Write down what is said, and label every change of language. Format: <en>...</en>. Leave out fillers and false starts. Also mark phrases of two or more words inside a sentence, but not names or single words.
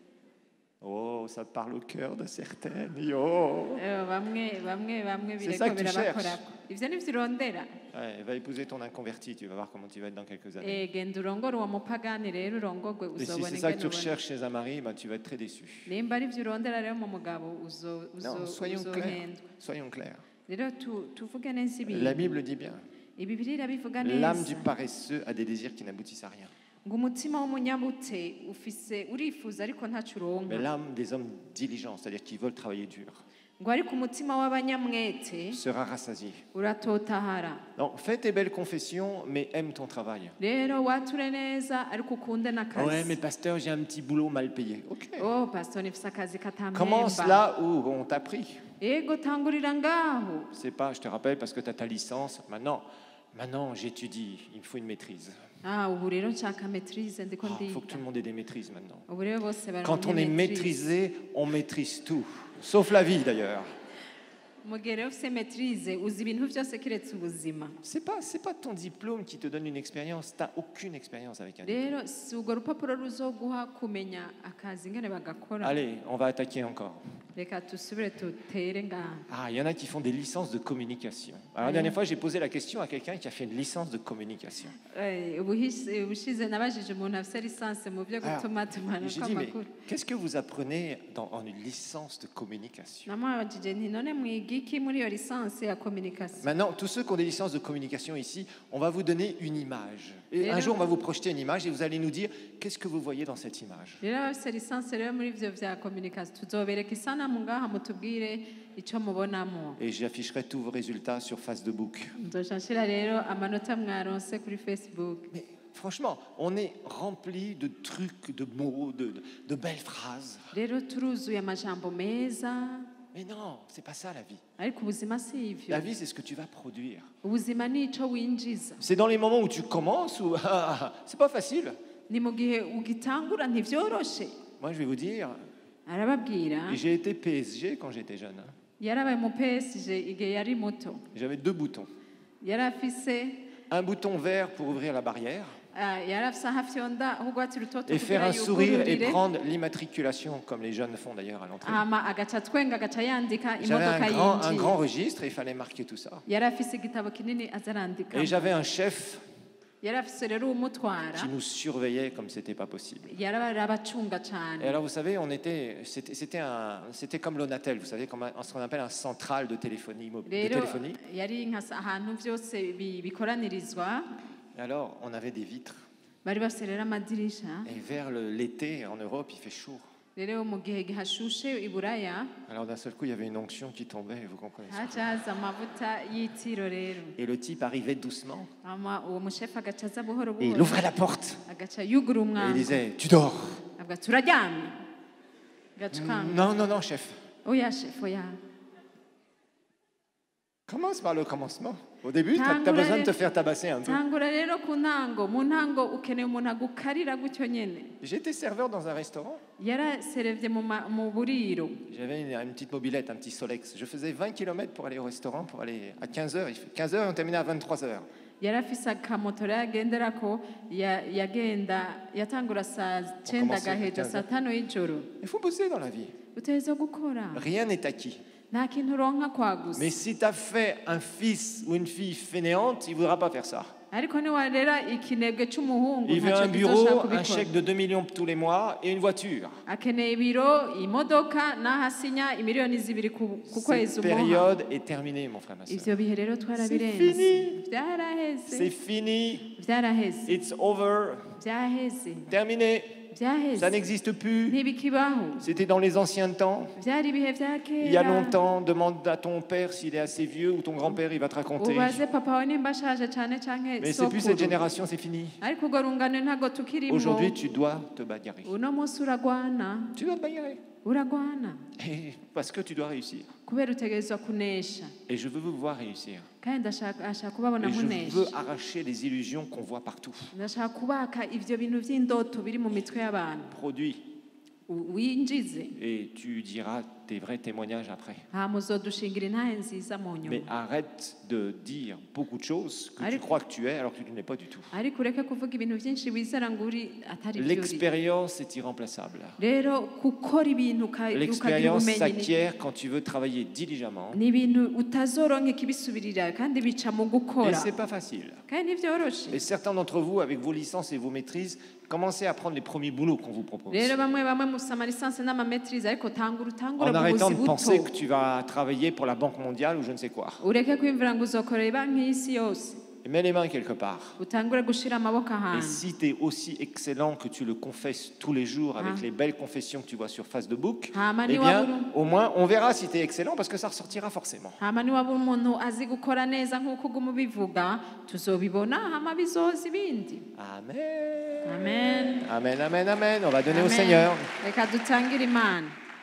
<fr>Oh, ça parle au cœur de certaines. Yo.</fr> <rn>bamwe</rn> <fr>C'est ça</fr> <rn>bireko</rn> <fr>que tu</fr> <rn>birabakorako ivyo nivyo urondera</rn> <fr>Ouais, va épouser ton inconverti, tu vas voir comment tu vas être dans quelques années.</fr> <rn>genda urongore uwo mupagani rero urongorwe</rn> <fr>Et si</fr> <rn>uzobona</rn> <fr>c'est ça que tu</fr> <rn>ingene ubona</rn> <fr>recherches chez un mari, bah, tu vas être très déçu.</fr> <rn>nimba ari vyo urondera rero mu mugabo</rn> <fr>Non, soyons clairs.</fr> <rn>uzohendwa</rn> <fr>Soyons clairs.</fr> <rn>rero tuvuge neza ibintu</rn> <fr>La Bible dit bien,</fr> <rn>ibibiri irabivuga</rn> <fr>l'âme</fr> <rn>neza</rn> <fr>du paresseux a des désirs qui n'aboutissent à rien.</fr> <rn>ngo umutima w'umunyabute ufise urifuza ariko ntaco</rn> <fr>Mais</fr> <rn>uronka</rn> <fr>l'âme des hommes diligents, c'est-à-dire qui veulent travailler dur,</fr> <rn>ngo ariko umutima w'abanyamwete</rn> <fr>sera rassasié.</fr> <rn>uratotahara</rn> <fr>Donc, fais tes belles confessions, mais aime ton travail.</fr> <rn>rero wature neza ariko ukunde</rn> <fr>Ouais,</fr> <rn>n'akazi</rn> <fr>mais pasteur, j'ai un petit boulot mal payé. Ok.</fr> <rn>oh pastor nifise akazi</rn> <fr>Commence</fr> <rn>katamemba</rn> <fr>là où on t'a pris.</fr> <rn>ego tangurira ngaho</rn> <fr>C'est pas, je te rappelle, parce que tu as ta licence. Maintenant, j'étudie. Il me faut une maîtrise.</fr> <rn>ubu rero nshaka maîtrise ndiko</rn> <fr>Il faut que tout</fr> <rn>ndiga</rn> <fr>le monde ait des maîtrises maintenant.</fr> <rn>ubu rero bose</rn> <fr>Quand on est maîtrisé, on maîtrise tout. Sauf la vie d'ailleurs.</fr> <rn>mu gihe rero ufise maîtrise uzi ibintu byose kiretse ubuzima</rn> <fr>C'est pas ton diplôme qui te donne une expérience. Tu n'as aucune expérience avec un diplôme.</fr> <rn>rero si urwo rupapuro ruzoguha kumenya akazi ingene bagakora</rn> <fr>Allez, on va attaquer encore.</fr> <rn>reka dusubire tutere ngaha</rn> <fr>Ah, il y en a qui font des licences de communication. Alors, la dernière fois, j'ai posé la question à quelqu'un qui a fait une licence de communication.</fr> <rn>ubushize nabajije umuntu afise lisansi mu byo</rn> <fr>Alors,</fr> <rn>gutumatumana</rn> <fr>j'ai dit, mais</fr> <rn>kw'amakuru</rn> <fr>qu'est-ce que vous apprenez en une licence de communication?</fr> <rn>namwabajije nti none mwiga iki muri iyo lisansi ya communication</rn> <fr>Maintenant, tous ceux qui ont des licences de communication ici, on va vous donner une image. Et un jour, on va vous projeter une image et vous allez nous dire, qu'est-ce que vous voyez dans cette image?</fr> <rn>rero abafise lisansi rero muri ivyo vya communication tuzobereka isanamu ngaha mutubwire ico mubonamo</rn> <fr>Et j'afficherai tous vos résultats sur Facebook.</fr> <rn>nzoca nshira rero amanota mwaronse kuri facebook</rn> <fr>Mais franchement, on est rempli de trucs, de mots, de belles phrases.</fr> <rn>rero turuzuye amajambo meza</rn> <fr>Mais non, c'est pas ça la vie.</fr> <rn>ariko ubuzima si ivyo</rn> <fr>La vie, c'est ce que tu vas produire.</fr> <rn>ubuzima ni ico winjiza</rn> <fr>C'est dans les moments où tu commences ou c'est pas facile.</fr> <rn>ni mu gihe ugitangura ntivyoroshe</rn> <fr>Moi, je vais vous dire,</fr> <rn>arababwira</rn> <fr>j'ai été PSG quand j'étais jeune. Hein.</fr> <rn>yarabaye mu PSG igihe yari muto</rn> <fr>J'avais 2 boutons.</fr> <rn>yari afise</rn> <fr>Un bouton vert pour ouvrir la barrière</fr> <rn>yari afise aho afyonda aho urwatsi rutoto</rn> <fr>et faire</fr> <rn>kugira</rn> <fr>un sourire et</fr> <rn>yugururire</rn> <fr>prendre l'immatriculation comme les jeunes font d'ailleurs à l'entrée.</fr> <rn>hama agaca twenga agaca yandika</rn> <fr>J'avais</fr> <rn>imodoka</rn> <fr>un grand</fr> <rn>yinjiye</rn> <fr>registre et il fallait marquer tout ça.</fr> <rn>yari afise igitabo kinini aza arandika</rn> <fr>Et j'avais un chef</fr> <rn>yari afise rero umutwara</rn> <fr>qui nous surveillait comme c'était pas possible.</fr> <rn>yari abacunga</rn> <fr>Et</fr> <rn>cane</rn> <fr>alors vous savez, c'était comme l'Onatel, vous savez, comme ce qu'on appelle un central de téléphonie.</fr> <rn>rero yari ahantu vyose bikoranirizwa</rn> <fr>Et alors on avait des vitres.</fr> <rn>bari bafise rero amadirisha</rn> <fr>Et vers l'été en Europe, il fait chaud.</fr> <rn>rero mu gihe gihashushe i Buraya</rn> <fr>Alors d'un seul coup, il y avait une onction qui tombait, vous comprenez ça.</fr> <rn>haca haza amavuta y'itiro rero</rn> <fr>Et le type arrivait doucement</fr> <rn>uwo mushefu agaca aza buhoro</rn> <fr>et il</fr> <rn>buhoro</rn> <fr>ouvrait la porte</fr> <rn>agaca yugura</rn> <fr>et il</fr> <rn>umwango</rn> <fr>disait tu dors.</fr> <rn>avuga turaryamye agaca ukanga</rn> <fr>Non, non, non, chef.</fr> <rn>oya shefu oya</rn> <fr>Commence par le commencement. Au début, tu as</fr> <rn>Tangura</rn> <fr>besoin de te</fr> <rn>rero-</rn> <fr>faire tabasser un peu.</fr> <rn>tangura rero ku ntango mu ntango ukeneye umuntu agukarira gutyo nyene</rn> <fr>J'étais serveur dans un restaurant.</fr> <rn>yaraserevye mu buriro</rn> <fr>J'avais une petite mobilette, un petit Solex. Je faisais 20 km pour aller au restaurant, pour aller à 15h. Il fait 15h et on terminait à 23h.</fr> <rn>yari afise akamoto rero agenderako yatangura saa cenda</rn> <fr>commençait à</fr> <rn>agaheza</rn> <fr>15.</fr> <rn>saa tano y'ijoro</rn> <fr>Il faut bosser dans la vie.</fr> <rn>utegerezwa gukora</rn> <fr>Rien n'est acquis.</fr> <rn>nta kintu uronka kwagusa</rn> <fr>Mais si tu as fait un fils ou une fille fainéante, il ne voudra pas faire ça.</fr> <rn>ariko niwarera ikinebwe c'umuhungu</rn> <fr>Il veut</fr> <rn>ntaco</rn> <fr>un bureau,</fr> <rn>kizoshaka</rn> <fr>un</fr> <rn>kubikora</rn> <fr>chèque de 2 millions tous les mois et une voiture.</fr> <rn>akeneye ibiro imodoka n'ahasinya imiliyoni zibiri ku kwezi</rn> <fr>Cette</fr> <rn>umuha</rn> <fr>période est terminée, mon frère, ma soeur.</fr> <rn>ivyo bihe rero</rn> <fr>fini.</fr> <rn>twarabirenze vyaraheze</rn> <fr>C'est fini.</fr> <rn>vyaraheze</rn> <en>It's over.</en> <rn>vyaheze</rn> <fr>Terminé. Ça</fr> <rn>vyaheze</rn> <fr>n'existe plus.</fr> <rn>ntibikibaho</rn> <fr>C'était dans les anciens temps.</fr> <rn>vyari ibihe vya</rn> <fr>Il y a</fr> <rn>kera</rn> <fr>longtemps, demande à ton père s'il est assez vieux ou ton grand-père, il va te raconter.</fr> <rn>ubaze papa wawe nimba ashaje cane canke</rn> <fr>Mais c'est plus cette</fr> <rn>sokuru</rn> <fr>génération, c'est fini.</fr> <rn>ariko urwo rungano ntago tukirimo</rn> <fr>Aujourd'hui, tu dois te bagarrer.</fr> <rn>uno munsi uragwana</rn> <fr>Tu dois te bagarrer.</fr> <rn>uragwana</rn> <fr>Et parce que tu dois réussir.</fr> <rn>kubera utegerezwa kunesha</rn> <fr>Et je veux vous voir réussir.</fr> <rn>kandi ashaka kubabona</rn> <fr>Et je veux</fr> <rn>munesha</rn> <fr>arracher les illusions qu'on voit partout.</fr> <rn>ndashaka kubaka ivyo bintu vy'indoto biri mu mitwe y'abantu</rn> <fr>Produit.</fr> <rn>winjize</rn> <fr>Et tu diras tes vrais témoignages après.</fr> <rn>hama uzodushingira intahe nziza mu nyuma</rn> <fr>Mais arrête de dire beaucoup de choses que tu Allez. crois que tu es alors que tu ne l'es pas du tout.</fr> <rn>ariko ureke kuvuga ibintu vyinshi wizera ngo uri atari vyo uri</rn> <fr>L'expérience est irremplaçable.</fr> <rn>rero gukora ibintu ukagira</rn> <fr>L'expérience</fr> <rn>ubumenyi</rn> <fr>s'acquiert quand tu veux travailler diligemment.</fr> <rn>ni ibintu utazoronka ikibisubirira kandi bica mu</rn> <fr>Et</fr> <rn>gukora</rn> <fr>c'est pas facile.</fr> <rn>kandi ntivyoroshe</rn> <fr>Et certains d'entre vous, avec vos licences et vos maîtrises, commencez à prendre les premiers boulots qu'on vous propose.</fr> <rn>rero bamwe mufise amalisansi n'amametrize ariko utangure</rn> <fr>En</fr> <rn>mu</rn> <fr>arrêtant</fr> <rn>buzi</rn> <fr>de penser</fr> <rn>buto</rn> <fr>que tu vas travailler pour la Banque mondiale ou je ne sais quoi.</fr> <rn>ureke kwiyumvira ngo uzokorera ibanki y'isi yose</rn> <fr>Et mets les mains quelque part.</fr> <rn>utangure gushira amaboko</rn> <fr>Et</fr> <rn>ahantu</rn> <fr>si tu es aussi excellent que tu le confesses tous les jours avec Ah. les belles confessions que tu vois sur Facebook, Ah, eh Mani bien, Waburu. au moins, on verra si tu es excellent parce que ça ressortira forcément.</fr> <rn>hama niwaba umuntu azi gukora neza nk'uko uguma ubivuga tuzobibona hama bizoza ibindi</rn> <fr>Amen.</fr> <rn>amen</rn> <fr>Amen, amen, amen. On va donner au Amen. Seigneur.</fr> <rn>reka dutangire imana</rn>